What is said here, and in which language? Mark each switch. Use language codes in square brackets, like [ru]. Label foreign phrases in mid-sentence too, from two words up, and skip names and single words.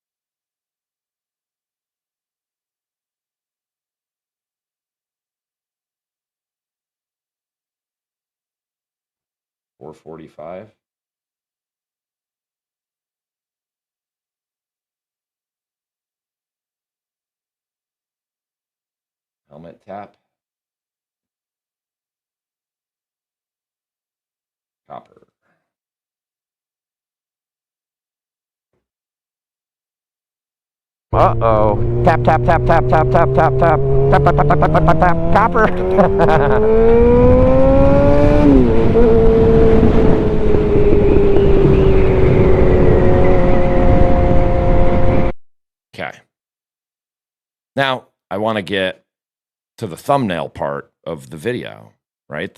[en] $445. Helmet tap. Copper. Uh-oh. Tap, tap, tap, tap, tap, tap, tap, tap. Tap, tap, tap, tap, tap, tap, tap. Copper. Okay. Now, I want to get to the thumbnail part of the video, right?